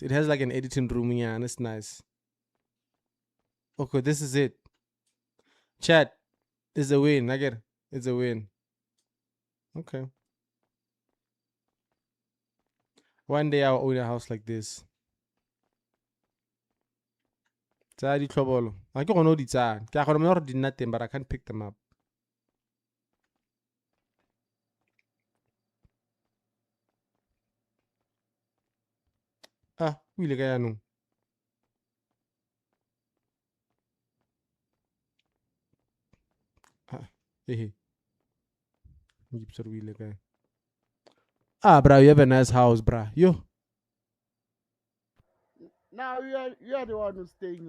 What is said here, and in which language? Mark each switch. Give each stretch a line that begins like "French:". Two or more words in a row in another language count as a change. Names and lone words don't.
English: It has like an editing room, and it's nice. Okay, this is it. Chat, it's a win. It's a win. Okay. One day I'll own a house like this.
Tswana: Tsa ditlhobolo. I ke gone o di tsaya. Ke a gone gore di nna teng,
English: but I can't pick them up.
Tswana: Ah, o ile ka yaanong.
English: Hey. Ah, bro, you have a nice house, bro. Yo. Now you are the one who's staying here.